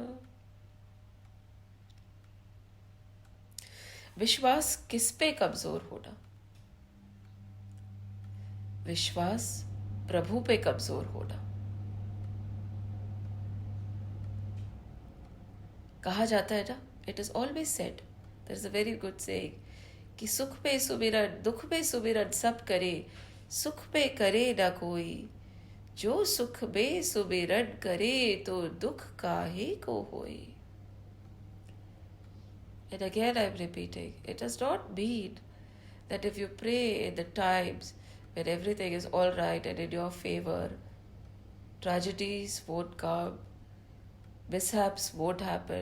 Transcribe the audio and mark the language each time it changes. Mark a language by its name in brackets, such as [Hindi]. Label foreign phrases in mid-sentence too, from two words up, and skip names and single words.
[Hindi] विश्वास किस पे कमजोर होना? विश्वास प्रभु पे कमजोर होना। कहा जाता है ना, [English] It is always said, there is a very good saying [Hindi] कि सुख पे सुमिरन दुख पे सुमिरन सब करे, सुख पे करे ना कोई, जो सुख में सुमिरन करे तो दुख काहे को होई। [English] And again I am repeating, it does not mean that if you pray in the times when everything is all right and in your favor, tragedies won't come, mishaps won't happen.